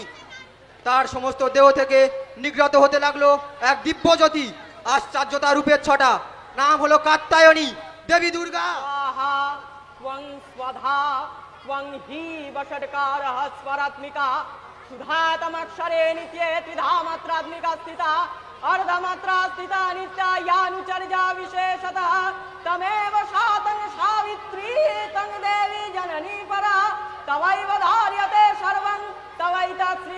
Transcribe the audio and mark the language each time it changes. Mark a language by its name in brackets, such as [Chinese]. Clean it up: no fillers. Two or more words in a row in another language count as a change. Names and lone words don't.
[Bangla] তার সমস্ত দেহ থেকে নিগ্রত হতে লাগলো এক দিব্য জ্যোতি। আশ্চর্যতা রূপের ছটা, নাম হলো কাত্যায়নী দেবী দুর্গা। [Sanskrit] त्वं स्वधा त्वं हि वषट्कारः स्वरात्मिका सुधातमक्षरे नित्ये त्रिधा मात्रात्मिका स्थिता अर्धमात्रा स्थिता नित्या यानुचर्या विशेषतः तमेव शातं सावित्री तं देवी जननी परा तवैव धार्यते सर्वं तवैतत्